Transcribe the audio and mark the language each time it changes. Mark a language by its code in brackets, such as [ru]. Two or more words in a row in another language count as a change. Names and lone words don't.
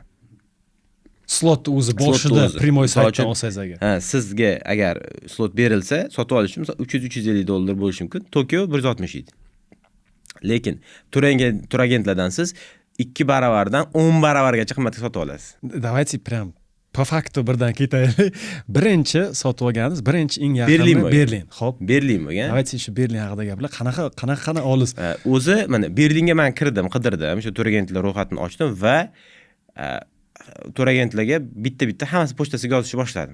[uz] Slot o'zi boshida primoy saytdan olsangiz agar. Sizga agar slot berilsa, sotib olish uchun $300-350 bo'lishi mumkin. Tokio 160 edi. Lekin tour agentlardan siz 2 baravardan 10 baravargacha qimmatga sotib olasiz. [ru] Давайте прям по факту [uz] birdan ketaylik. Birinchi sotib olganingiz, birinchi eng yaqini Berlin. Xo'p, Berlin bo'lgan. Давайте shu Berlin haqida gaplar. Qanaqa olis? O'zi mana Berlinga men qidirdim, shu tour agentlar ro'yxatini ochdim va tour agentlarga bitta hammasi pochtasiga yozishni boshladim.